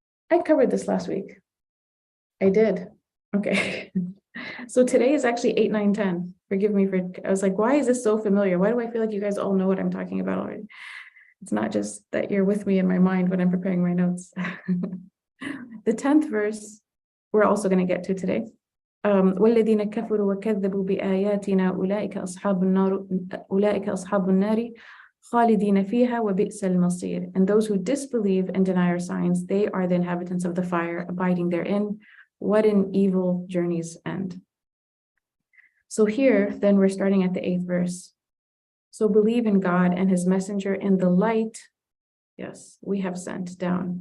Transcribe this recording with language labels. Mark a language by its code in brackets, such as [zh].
[en] I covered this last week. I did. Okay. So today is actually 8, 9, 10. Forgive me for, I was like, why is this so familiar? Why do I feel like you guys all know what I'm talking about already? It's not just that you're with me in my mind when I'm preparing my notes. The 10th verse, we're also going to get to today. [ar] والذين كفروا وكذبوا بآياتنا أولئك أصحاب النار خالدين فيها وبئس المصير. [en] And those who disbelieve and deny our signs, they are the inhabitants of the fire, abiding therein. What an evil journey's end. So here, then we're starting at the 8th verse. So believe in God and his messenger in the light. Yes, we have sent down.